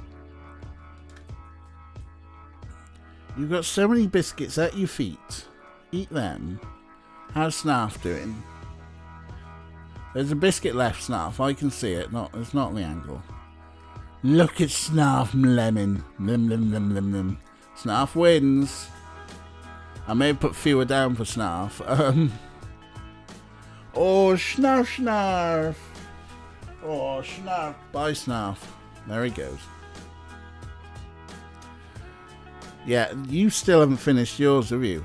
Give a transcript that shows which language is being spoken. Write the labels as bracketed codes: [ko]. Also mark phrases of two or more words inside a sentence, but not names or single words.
[en] You've got so many biscuits at your feet. Eat them. How's Snarf doing? There's a biscuit left, Snarf. I can see it. It's not the angle. Look at Snarf lemon. Lim lim lim lim lim. Snarf wins. I may have put fewer down for Snarf. Oh, Snarf Snarf. Oh, Snarf. Bye, Snarf. There he goes. Yeah, you still haven't finished yours, have you?